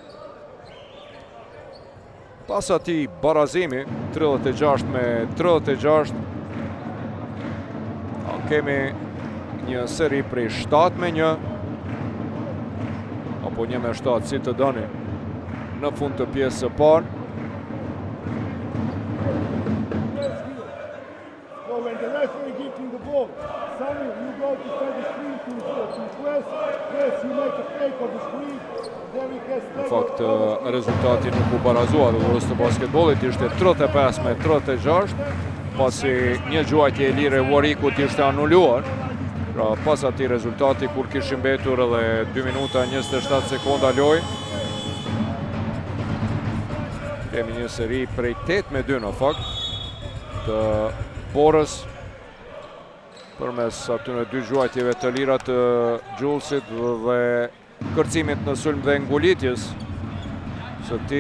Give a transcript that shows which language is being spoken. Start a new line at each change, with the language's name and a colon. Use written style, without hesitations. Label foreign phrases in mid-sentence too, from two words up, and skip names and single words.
Albanian: Pas ati barazimi 36-36. Kemi një seri prej 7-1 apo 1-7 si të doni në fund të pjesës së parë.
English: When the referee gives him the ball, Sammy, you go to start the screen to press, you make a fake of the screen.
Albanian: Në fakt, rezultati nuk u barazua Durrës të basketbollit, ishte 35-36, pasi një gjuajtje e lire Warikut ishte anuluar. Pra, pas ati rezultati, kur kishim mbetur edhe 2 minuta 27 sekonda lojë, kemi një seri prej 8-2 në fakt, të Borës, përmes atyre 2 gjuajtjeve të lira të Julesit dhe kërcimit në sulm dhe ngulitjes së ti.